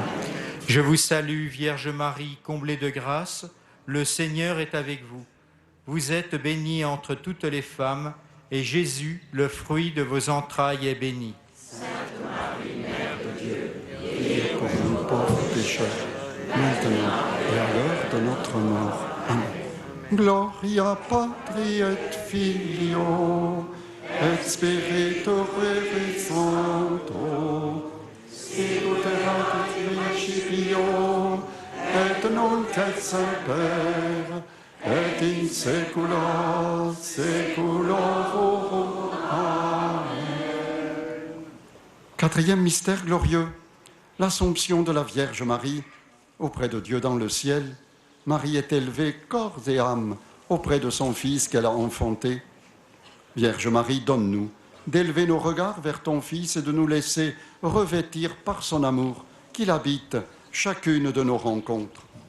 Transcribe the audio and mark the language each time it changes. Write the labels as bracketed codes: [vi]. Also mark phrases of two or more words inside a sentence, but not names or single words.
[fr] Je vous salue, Vierge Marie, comblée de grâce, le Seigneur est avec vous. Vous êtes bénie entre toutes les femmes, et Jésus, le fruit de vos entrailles, est béni. Sainte Marie, Mère de Dieu, priez pour nous pauvres pécheurs, maintenant et à l'heure de notre mort. Amen. [la] Gloria Patri et Filio, et Spiritus Sancto, sicut erat in principio, et nunc et semper, et in saecula saeculorum. Amen. [fr] Quatrième mystère glorieux, l'Assomption de la Vierge Marie auprès de Dieu dans le ciel. Marie est élevée corps et âme auprès de son Fils qu'elle a enfanté. Vierge Marie, donne-nous d'élever nos regards vers ton Fils et de nous laisser revêtir par son amour qu'il habite chacune de nos rencontres.